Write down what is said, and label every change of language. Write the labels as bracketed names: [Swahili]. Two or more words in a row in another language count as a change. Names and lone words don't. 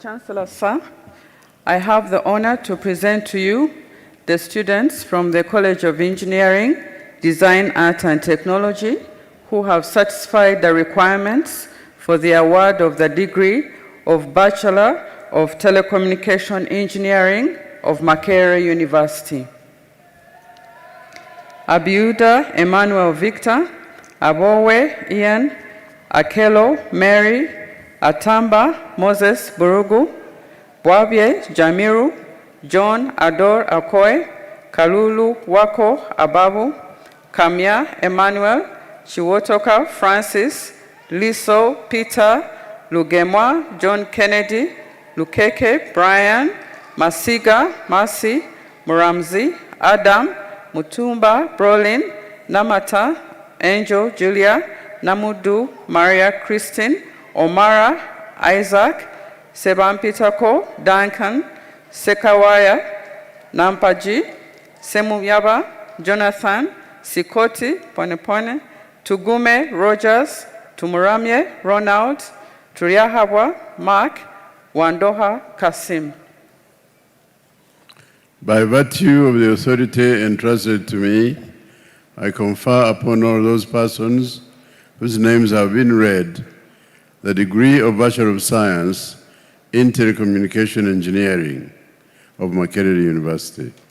[English] Chancellor, sir, I have the honor to present to you the students from the College of Engineering, Design, Art and Technology who have satisfied the requirements for the award of the degree of Bachelor of Telecommunication Engineering of Makerere University. Abiuda Emmanuel Victor, Abowe Ian, Akelo Mary, Atamba Moses Burugu, Bwabye Jamiru, John Ador Akoy, Kalulu Wako Ababu, Kamya Emmanuel, Chiwotoka Francis, Liso Peter, Lugemwa John Kennedy, Lukeke Brian, Masiga Masi, Muramzi Adam, Mutumba Brolin, Namata Angel Julia, Namudu Maria Christine, Omara Isaac, Seban Pitako Duncan, Sekawaya Nampaji, Semuyaba Jonathan, Sikoti Ponepone, Tugume Rogers, Tumuramye Ronald, Turiahabwa Mark, Wandoha Kasim. By virtue of the authority entrusted to me, I confer upon all those persons whose names have been read the degree of Bachelor of Science in Telecommunication Engineering of Makerere University.